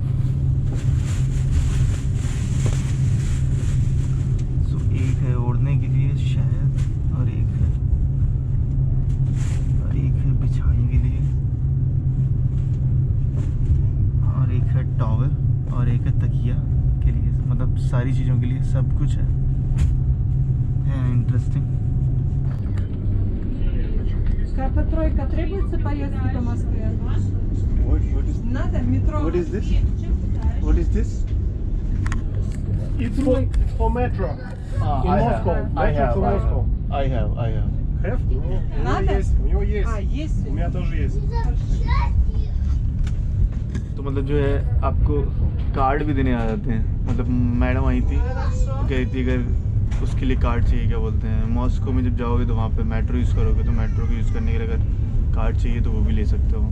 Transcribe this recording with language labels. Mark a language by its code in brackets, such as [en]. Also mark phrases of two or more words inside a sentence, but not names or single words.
[hi] सो एक है ओढ़ने के लिए शायद, और एक है बिछाने के लिए, और एक है टॉवल, और एक है तकिया के लिए। मतलब सारी चीज़ों के लिए सब कुछ है इंटरेस्टिंग। [ru] Карта тройка требуется поездки по Москве? [en] What is [ru] Надо метро. [en] What is this? What is this? It's for metro. In Moscow. Metro for Moscow. I have. Have? [ru] Ну, у него есть. У него есть. есть. У меня тоже есть. [hi] तो मतलब जो है आपको कार्ड भी देने आ जाते हैं। मतलब मैडम आई थी, वो कह रही थी अगर उसके लिए कार्ड चाहिए, क्या बोलते हैं, मॉस्को में जब जाओगे तो वहाँ पे मेट्रो यूज़ करोगे तो मेट्रो को यूज़ करने के लिए अगर कार्ड चाहिए तो वो भी ले सकते हो।